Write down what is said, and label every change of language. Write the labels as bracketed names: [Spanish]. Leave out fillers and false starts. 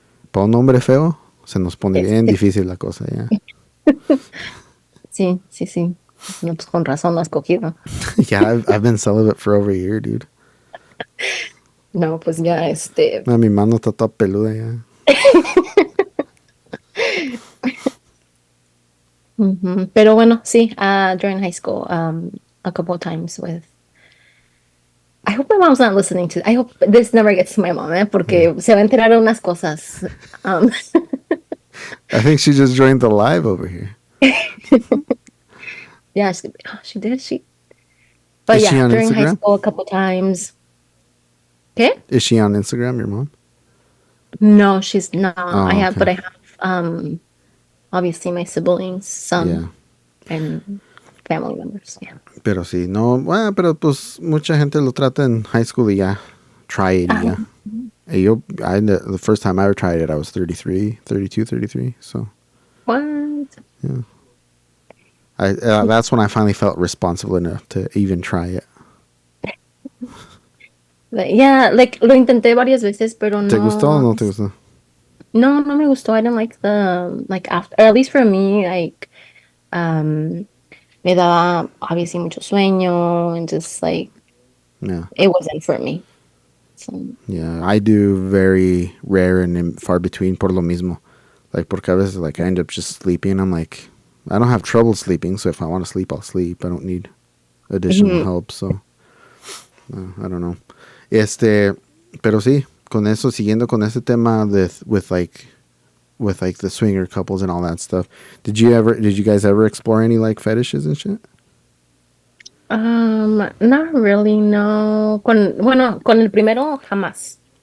[Spanish] Para un hombre feo, se nos pone bien Este, difícil la cosa, ya. sí, sí, sí. No, pues con razón no has cogido. [English] Yeah, I've been celibate for over a year, dude. [Spanish] No, pues ya, Mi mano está toda peluda ya. Ujú. Pero bueno, sí, [English] during high school, a couple of times with. I hope my mom's not listening to. I hope this never gets to my mom, Yeah. [Spanish] porque se va a enterar de unas cosas. Um, [English] I think she just joined the live over here. yeah, she did. But Is she yeah, on during high Instagram? school, a couple times. Okay. Is she on Instagram, your mom? No, she's not. Oh, okay. But I have, obviously my siblings, Yeah. some, and family members. Yeah. [Spanish] Pero sí, no, bueno, pero pues mucha gente lo trata en high school y ya, [English] try it [Spanish] y ya. Um, [English] Y the first time I ever tried it, I was 33, 32, 33. So what? that's when I finally felt responsible enough to even try it. Yeah, like [Spanish] lo intenté varias veces, pero ¿Te gustó o no, no te gustó? no me gustó. [English] I didn't like like after, or at least for me, like, [Spanish] me daba [English] obviously [Spanish] mucho sueño [English] and just like Yeah. it wasn't for me. So, Yeah, I do very rare and far between [Spanish] por lo mismo. [English] Like, [Spanish] porque a veces, [English] like, I end up just sleeping. I'm like, I don't have trouble sleeping, so if I want to sleep, I'll sleep. I don't need additional mhm. help, so I don't know. [Spanish] Pero sí, con eso, siguiendo con ese tema [English] with like the swinger couples and all that stuff. Did you guys ever explore any like fetishes and shit? Not really, no. [Spanish] Bueno, con el primero jamás.